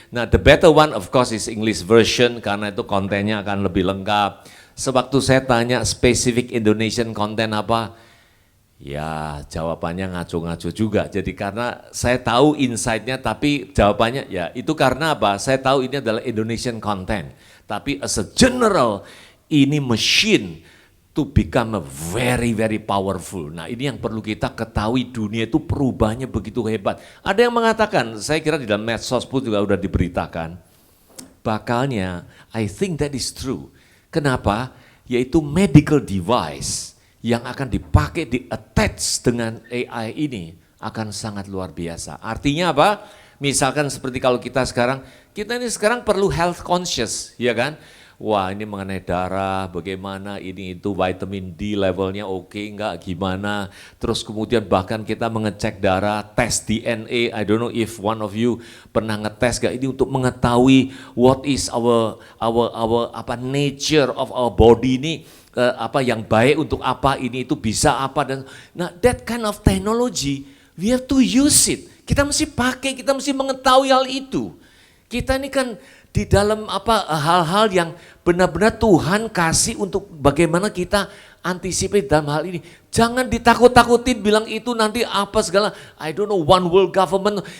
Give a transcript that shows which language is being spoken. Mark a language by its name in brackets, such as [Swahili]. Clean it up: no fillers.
[English] Nah, the better one of course is English version, [Indonesian] karena itu kontennya akan lebih lengkap. Sewaktu saya tanya spesifik Indonesian content apa, ya jawabannya ngaco-ngaco juga. Jadi karena saya tahu insight-nya, tapi jawabannya ya itu karena apa? Saya tahu ini adalah Indonesian content. Tapi [English] as a general, ini machine to become a very powerful. [Indonesian] Nah, ini yang perlu kita ketahui, dunia itu perubahannya begitu hebat. Ada yang mengatakan, saya kira di dalam medsos pun juga sudah diberitakan, bakalnya, [English] I think that is true. [Indonesian] Kenapa? Yaitu medical device yang akan dipakai, di-attach dengan AI ini akan sangat luar biasa. Artinya apa? Misalkan seperti kalau kita ini sekarang perlu health conscious, ya kan? Wah, ini mengenai darah, bagaimana ini itu vitamin D levelnya oke enggak, gimana. Terus kemudian bahkan kita mengecek darah, tes DNA. [English] I don't know if one of you [Indonesian] pernah ngetes gak ini untuk mengetahui [English] what is our nature of our body [Indonesian] ini, apa yang baik untuk apa, ini itu bisa apa. Dan nah, [English] that kind of technology we have to use it. [Indonesian] Kita mesti pakai, kita mesti mengetahui hal itu. Kita ini kan di dalam hal-hal yang benar-benar Tuhan kasih untuk bagaimana kita anticipate dalam hal ini. Jangan ditakut-takutin bilang itu nanti apa segala, [English] I don't know, one world government.